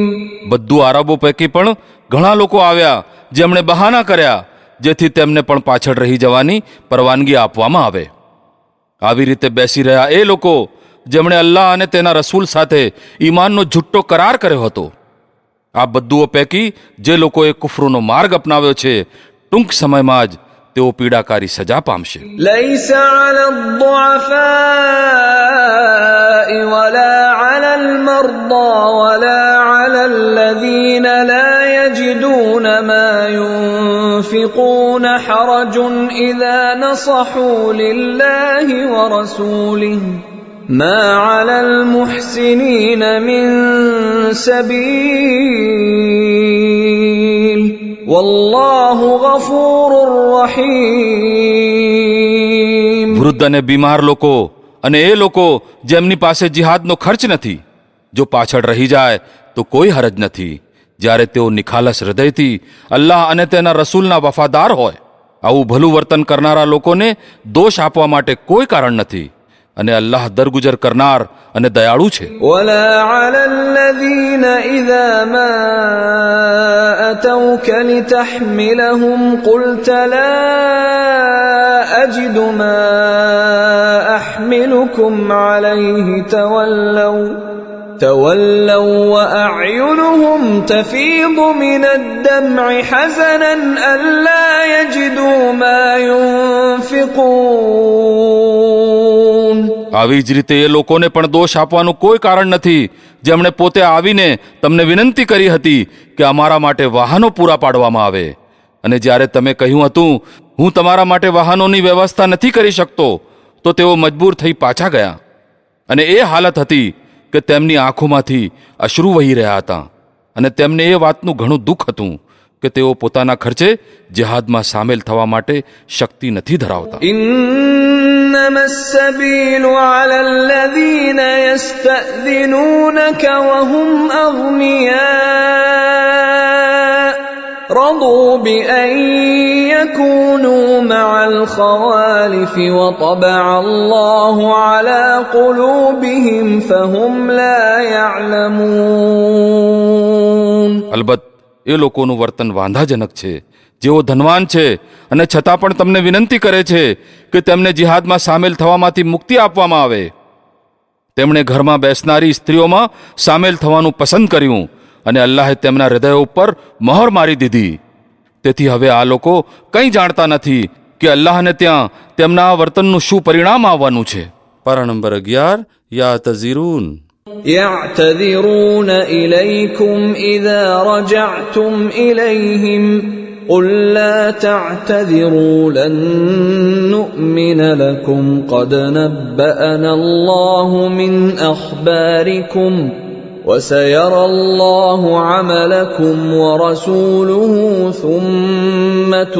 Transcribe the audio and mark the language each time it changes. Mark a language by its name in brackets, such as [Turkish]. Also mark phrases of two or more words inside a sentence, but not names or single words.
[Gujarati] બધું આરબો પૈકી પણ ઘણા લોકો આવ્યા જેમણે બહાના કર્યા જેથી તેમને પણ પાછળ રહી જવાની પરવાનગી આપવામાં આવે. આવી રીતે બેસી રહ્યા એ લોકો જેમણે અલ્લાહ અને તેના રસૂલ સાથે ઈમાનનો જુઠ્ઠો કરાર કર્યો હતો. આ બધુઓ પૈકી જે લોકોએ કુફરનો માર્ગ અપનાવ્યો છે ટૂંક સમયમાં જ તેઓ પીડાકારી સજા પામશે. [Arabic] ليس على الضعفاء ولا على المرضى ولا على الذين لا يجدون ما ينفقون حرج إذا نصحوا لله ورسوله ما على المحسنين من سبيل والله غفور رحيم. [Gujarati] વૃદ્ધ અને બીમાર લોકો અને એ લોકો જેમની પાસે જિહાદનો ખર્ચ નથી, જો પાછળ રહી જાય તો કોઈ હરજ નથી, જ્યારે તેઓ નિખાલસ હૃદયથી અલ્લાહ અને તેના રસૂલના વફાદાર હોય. આવું ભલું વર્તન કરનારા લોકોને દોષ આપવા માટે કોઈ કારણ નથી અને અલ્લાહ દરગુજર કરનાર અને દયાળુ છે. [Arabic] ولا على الذين إذا ما أتوك لتحملهم قلت لا أجد ما أحملكم عليه تولوا وأعينهم تفيض من الدمع حزنا ألا يجدوا ما ينفقون. [Gujarati] આવી જ રીતે એ લોકોને પણ દોષ આપવાનું કોઈ કારણ નથી જેમણે પોતે આવીને તમને વિનંતી કરી હતી કે અમારા માટે વાહનો પૂરા પાડવામાં આવે, અને જ્યારે તમે કહ્યું હતું હું તમારા માટે વાહનોની વ્યવસ્થા નથી કરી શકતો તો તેઓ મજબૂર થઈ પાછા ગયા. અને એ હાલત હતી કે તેમની આંખોમાંથી અશ્રુ વહી રહ્યા હતા અને તેમને એ વાતનું ઘણું દુઃખ હતું કે તેઓ પોતાના ખર્ચે જિહાદમાં સામેલ થવા માટે શક્તિ નથી ધરાવતા. [Arabic] إنما السبيل على الذين يستأذنونك وهم أغنياء رضوا بأن يكونوا مع الخوالف وطبع الله على قلوبهم فهم لا يعلمون. [Gujarati] અલબત્ત એ લોકોનું વર્તન વાંધાજનક છે જેઓ ધનવાન છે અને છતાં પણ તમને વિનંતી કરે છે કે તેમને જિહાદમાં સામેલ થવામાંથી મુક્તિ આપવામાં આવે. તેમણે ઘરમાં બેસનારી સ્ત્રીઓમાં સામેલ થવાનું પસંદ કર્યું અને અલ્લાહે તેમના હૃદયો ઉપર મહોર મારી દીધી. તેથી હવે આ લોકો કંઈ જાણતા નથી કે અલ્લાહને ત્યાં તેમના આ વર્તનનું શું પરિણામ આવવાનું છે. પારા નંબર 11 યા તઝીરૂન. [Arabic] يعتذرون إليكم إذا رجعتم إليهم قل لا تعتذروا لن نؤمن لكم قد نبأنا الله من أخباركم وسيرى الله عملكم ورسوله ثم